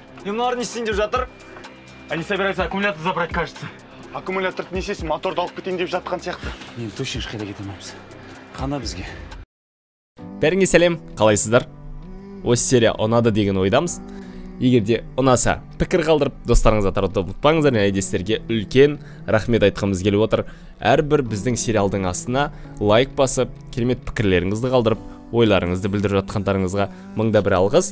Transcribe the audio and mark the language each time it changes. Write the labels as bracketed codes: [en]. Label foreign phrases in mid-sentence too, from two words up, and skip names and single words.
[kk] мыналар не істейін деп жатыр? [ru] Они собираются аккумулятор забрать, кажется. [kk] Аккумуляторды несесін моторды алып кетейін деп жатқан сияқты. Мен точно ешқайда кетеміз. Қана бізге. Бәріңе сәлем, қалайсыздар? Осы серия ұнады деген ойдамыз. Егер де ұнаса, пікір қалдырып, достарыңызға таратуды ұмытпаңыздар. Және сіздерге үлкен рахмет айтқымыз келіп отыр. Әрбір біздің сериалдың астына лайк басып, керемет пікірлеріңізді қалдырып, ойларыңызды білдіріп жатқандарыңызға мыңда бір алғыс.